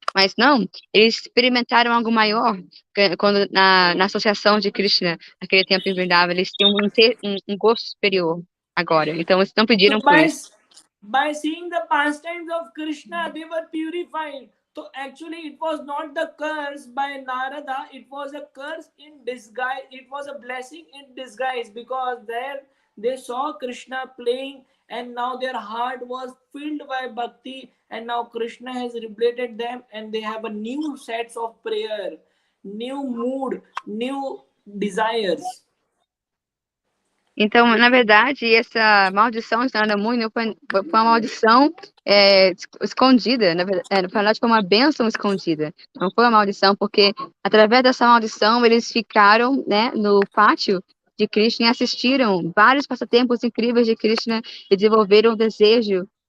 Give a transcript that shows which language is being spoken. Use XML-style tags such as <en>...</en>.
<pt>Mas não, eles experimentaram algo maior quando na associação de Krishna, naquele tempo em Vrindavan, eles tinham um gosto superior agora. Então eles não pediram por isso.</pt> <en>By seeing the pastimes of Krishna, they were purified. So actually, it was not the curse by Narada, it was a curse in disguise. It was a blessing in disguise, because there they saw Krishna playing, and now their heart was filled by bhakti, and now Krishna has liberated them, and they have a new sets of prayer, new mood, new desires.</en> <pt>Então, na verdade, essa maldição de Narada Muni foi uma maldição escondida. Na verdade, foi uma bênção escondida. Não foi uma maldição, porque através dessa maldição eles ficaram, né, no pátio de Krishna e assistiram vários passatempos incríveis de Krishna e desenvolveram o desejo</pt>